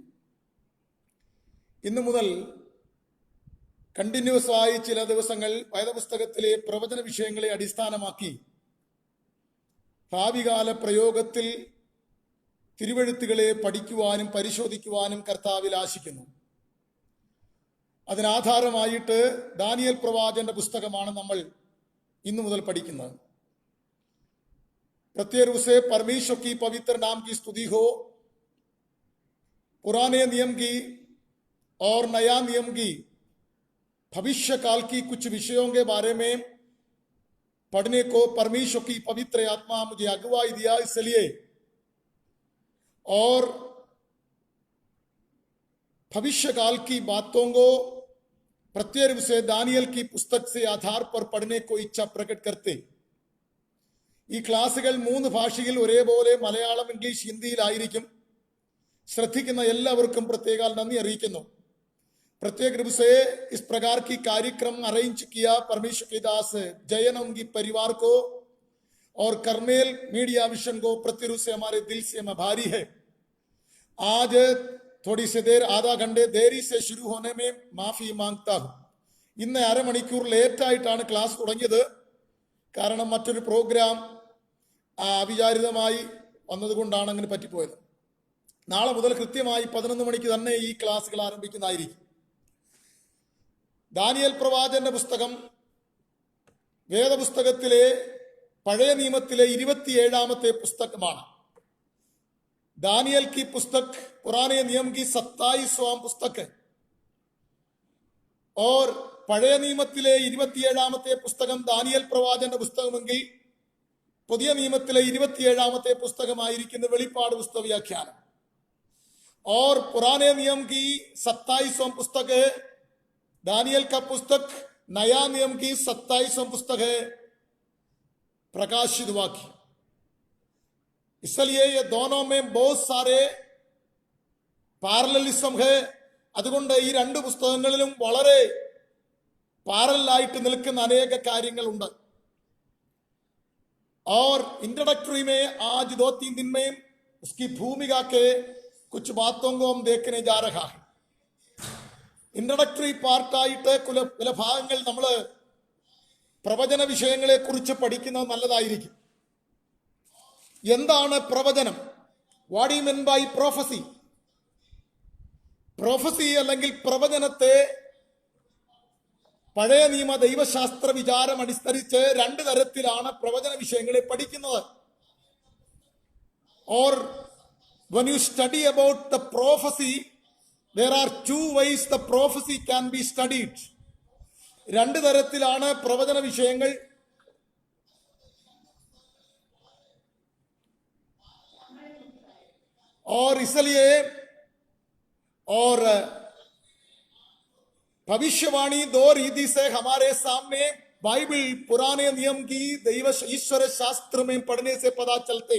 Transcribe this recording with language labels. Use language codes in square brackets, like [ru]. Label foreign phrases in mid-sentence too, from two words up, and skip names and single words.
[ml] ഇന്നു മുതൽ കണ്ടിന്യൂസ് ആയി ചില ദിവസങ്ങൾ വേദപുസ്തകത്തിലെ പ്രവചന വിഷയങ്ങളെ അടിസ്ഥാനമാക്കി ഭാവികാല പ്രയോഗത്തിൽ തിരുവെഴുത്തുകളെ പഠിക്കുവാനും പരിശോധിക്കുവാനും കർത്താവിൽ ആശിക്കുന്നു. അതിനാധാരമായിട്ട് ദാനിയേൽ പ്രവാചകന്റെ പുസ്തകമാണ് നമ്മൾ ഇന്നു മുതൽ പഠിക്കുന്നത്. [hi] प्रत्येक रूप से परमेश्वर की पवित्र नाम की स्तुति हो. पुराने नियम की और नया नियम की भविष्य काल की कुछ विषयों के बारे में पढ़ने को परमेश्वर की पवित्र आत्मा मुझे अगुवाई दिया. इसलिए और भविष्य काल की बातों को प्रत्येक रूप से दानियल की पुस्तक से आधार पर पढ़ने को इच्छा प्रकट करते. [ml] ഈ ക്ലാസുകൾ 3 ഭാഷയിൽ ഒരേപോലെ മലയാളം, ഇംഗ്ലീഷ്, ഹിന്ദിയിലായിരിക്കും. ശ്രദ്ധിക്കുന്ന എല്ലാവർക്കും പ്രത്യേകം നന്ദി അറിയിക്കുന്നു. [hi] प्रत्येक रूप से इस प्रकार की कार्यक्रम अरेंज किया परमेश्वर के दास जयन उनकी परिवार को और करमेल मीडिया विशन को प्रत्येक रूप से हमारे दिल से हम आभारी है. आज थोड़ी सी देर आधा घंटे देरी से शुरू होने में माफी मांगता हूँ. [ml] ഇന്ന് അരമണിക്കൂർ ലേറ്റായിട്ടാണ് ക്ലാസ് തുടങ്ങിയത്. കാരണം മറ്റൊരു പ്രോഗ്രാം അവിചാരിതമായി വന്നതുകൊണ്ടാണ് അങ്ങനെ പറ്റിപ്പോയത്. നാളെ മുതൽ കൃത്യമായി 11 മണിക്ക് തന്നെ ഈ ക്ലാസ്സുകൾ ആരംഭിക്കുന്നതായിരിക്കും. ദാനിയേൽ പ്രവാചകന്റെ പുസ്തകം വേദപുസ്തകത്തിലെ പഴയ നിയമത്തിലെ 27ാമത്തെ പുസ്തകമാണ്. [hi] दानियल की पुस्तक पुराने नियम की 27वां पुस्तक है और [ml] പഴയ നിയമത്തിലെ 27ാമത്തെ പുസ്തകം ദാനിയേൽ പ്രവാചകന്റെ പുസ്തകമെങ്കിൽ പുതിയ നിയമത്തിലെ 27ാമത്തെ പുസ്തകമായിരിക്കുന്ന വെളിപ്പാട് പുസ്തക വ്യാഖ്യാനം. [hi] और पुराने नियम की 27वां पुस्तक है दानियल का पुस्तक. नया नियम की 27वां पुस्तक है प्रकाशित वाक्य. इसलिए ये दोनों में बहुत सारे പാരലലിസം है. [ml] അതുകൊണ്ട് ഈ രണ്ട് പുസ്തകങ്ങളിലും വളരെ പാരലായിട്ട് നിൽക്കുന്ന അനേക കാര്യങ്ങളുണ്ട്. [hi] और इंट्रोडक्टरी में आज 2-3 दिन में उसकी भूमिका के कुछ बातों को हम देखने जा रहा है. [ml] इंट्रोडक्टरी പാർട്ടായിട്ട് ചില ഭാഗങ്ങൾ നമ്മൾ പ്രവചന വിഷയങ്ങളെ കുറിച്ച് പഠിക്കുന്നത് നല്ലതായിരിക്കും. എന്താണ് പ്രവചനം? [en] What you mean by prophecy? [ml] പ്രൊഫസി അല്ലെങ്കിൽ പ്രവചനത്തെ പഴയ നിയമ ദൈവശാസ്ത്ര വിചാരം അനുസരിച്ച് 2 തരത്തിലാണ് പ്രവചന വിഷയങ്ങളെ പഠിക്കുന്നത്. [en] or when you study about the prophecy there are 2 ways the prophecy can be studied. [ml] 2 തരത്തിലാണ് പ്രവചന വിഷയങ്ങൾ [hi] और इसलिए और भविष्यवाणी 2 रीति से हमारे सामने बाइबल पुराने नियम की दैव ईश्वर शास्त्र में पढ़ने से पता चलते.